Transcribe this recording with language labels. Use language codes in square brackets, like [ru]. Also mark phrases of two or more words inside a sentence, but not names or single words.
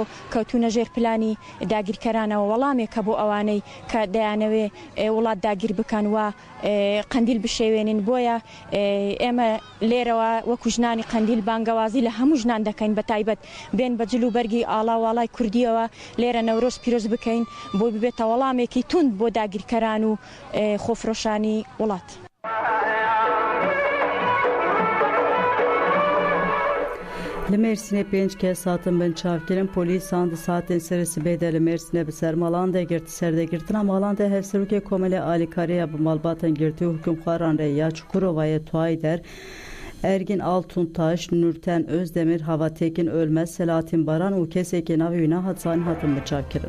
[ckb] کەوتونە ژێر پلانی داگیرکەرانەوە وەڵامێکە بۆ ئەوانەی کە دەیانەوێ وڵات داگیر بکەن و قەندیل بشێوێنین بۆیە ئێمە لێرەوە وەکو ژنانی قەندیل بانگەوازی لە هەموو ژنان دەکەین بە تایبەت بێن بە جلو بەرگی ئاڵاوڵای کوردیەوە لێرە نەورۆز پیرۆز بکەین بۆ ببێتە وەڵامێکی تند بۆ داگیرکەران و خۆفرۆشانی وڵات. [ku] Li Mêrsînê 5 kes hatin bin çavkirin polîsan di saetên serê sibê de li Mêrsînê bi sermalan de girt serdegirtina malan de hevserokê Komelê alîkariya bi malbatên girtî û hukûmxwaran re ya Çukurovayê Tuhayê der Ergin Altuntaş, Nurten Özdemir, Havatekin Ölmez, Selahattin Baran û kesekê navê wî ne hatin bin çavkirin.